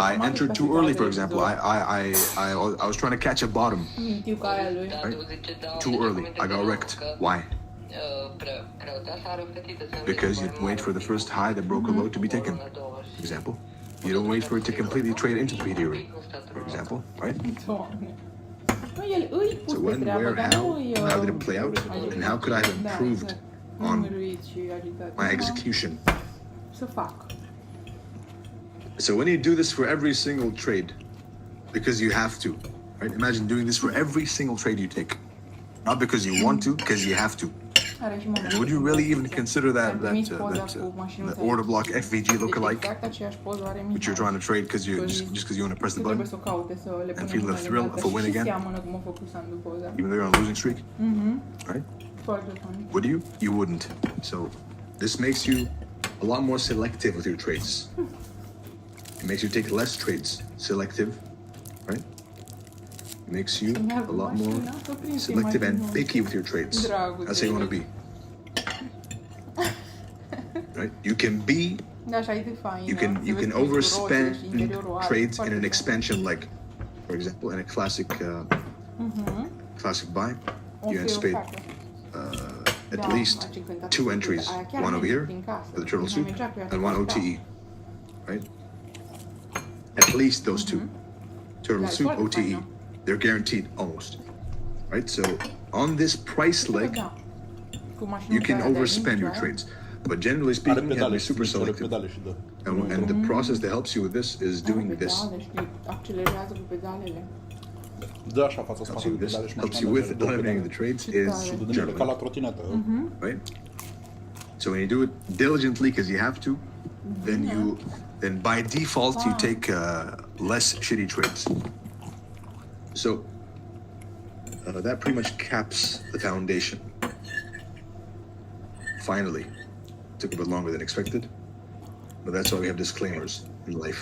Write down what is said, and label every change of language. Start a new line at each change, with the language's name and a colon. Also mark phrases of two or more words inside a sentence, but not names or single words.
English: I entered too early, for example. I was trying to catch a bottom. Right? Too early. I got wrecked. Why? Because you wait for the first high that broke a low to be taken. Example. You don't wait for it to completely trade into pre-theory, for example, right?
Romanian: Doamne. Nu, el îi pus
English: So
Romanian: pe
English: when,
Romanian: treabă,
English: where,
Romanian: dar
English: how
Romanian: nu
English: did it play out, and how could I have improved on my execution?
Romanian: Să fac.
English: So when you do this for every single trade, because you have to, right? Imagine doing this for every single trade you take, not because you want to, because you have to.
Romanian: Are și
English: And
Romanian: momentul.
English: would you really even consider that
Romanian: Am trimis poza cu mașinuța
English: that order block FVG
Romanian: Deci
English: lookalike,
Romanian: exact aceeași poză are
English: which you're trying to trade because you just because you want to press the
Romanian: trebuie
English: button,
Romanian: să o caute, să le
English: and
Romanian: punem
English: feel the
Romanian: una
English: thrill
Romanian: lângă
English: of a
Romanian: alta
English: win
Romanian: și
English: again?
Romanian: seamănă cum a făcut Sandu poza.
English: even though you're on a losing streak, right?
Romanian: Foarte funny.
English: Would you? You wouldn't. So this makes you a lot more selective with your trades. It makes you take less trades, selective, right? It makes you a lot more selective and picky with your trades. That's how you want to be. Right? You can be,
Romanian: Da, așa e de fain.
English: you can overspend trades in an expansion, like, for example, in a classic classic buy, you anticipate at least 2 entries, one over here for the turtle soup and one OTE, right? At least those 2, turtle soup, OTE, they're guaranteed almost, right? So on this price leg, you can overspend your trades, but generally speaking, you have to be super selective. And the process that helps you with this is doing this.
Romanian: Accelerează cu pedalele. Da, așa, fața
English: Helps you with this, helps you with eliminating the trades is
Romanian: ca la
English: journaling,
Romanian: trotinetă.
English: right? So when you do it diligently because you have to, then by default you take less shitty trades. So that pretty much caps the foundation. Finally, took a bit longer than expected, but that's why we have disclaimers in life.